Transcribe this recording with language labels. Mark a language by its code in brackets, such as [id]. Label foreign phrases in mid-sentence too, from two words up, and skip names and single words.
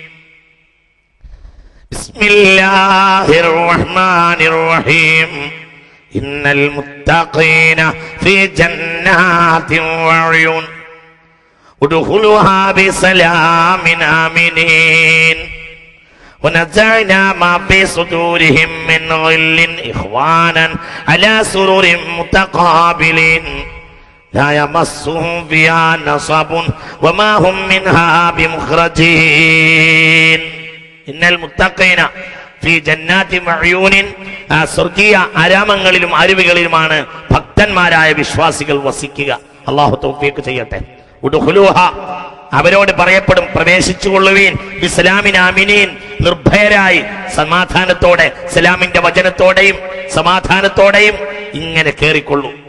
[ar] بسم الله الرحمن الرحيم. إن المتقين في جنات وعيون ادخلوها بسلام آمنين ونزعنا ما في صدورهم من غل إخوانا على سرر متقابلين لا يمسهم فيها نصب وما هم منها بمخرجين إن المتقين في جنات وعيون. [ml] സ്വർഗീയ ആരാമങ്ങളിലും അരുവികളിലുമാണ് ഭക്തന്മാരായ വിശ്വാസികൾ വസിക്കുക. അല്ലാഹു തൗഫീഖ് ചെയ്യട്ടെ. ഉദ്ഖുലൂഹ, അവരോട് പറയപ്പെടും, പ്രവേശിച്ചുകൊള്ളുവീൻ. [ar] بسلام آمنين, [ml] നിർഭയരായി സമാധാനത്തോടെ, സലാമിന്റെ വചനത്തോടെയും സമാധാനത്തോടെയും ഇങ്ങനെ കേറിക്കൊള്ളൂ.